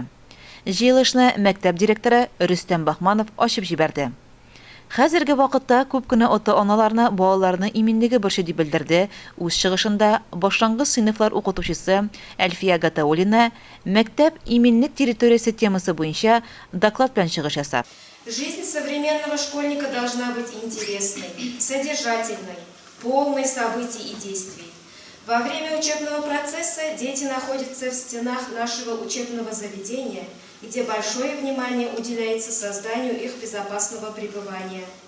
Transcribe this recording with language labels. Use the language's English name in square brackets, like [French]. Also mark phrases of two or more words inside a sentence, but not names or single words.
[Tatar] Җыелышны мәктәп директоры Рөстәм Бахманов ачып җибәрде. Хәзерге вакытта күп кенә ата-аналарны балаларны иминлеге борчый дип белдерде. Үз чыгышында башлангыч сыйныфлар укытучысы Әлфия Гатауллина мәктәп иминлек территориясе темасы буенча доклад белән чыгыш ясап. [Russian] Жизнь современного школьника должна быть интересной, содержательной, полной событий и действий. Во время учебного процесса дети находятся в стенах нашего учебного заведения, где большое внимание уделяется созданию их безопасного пребывания.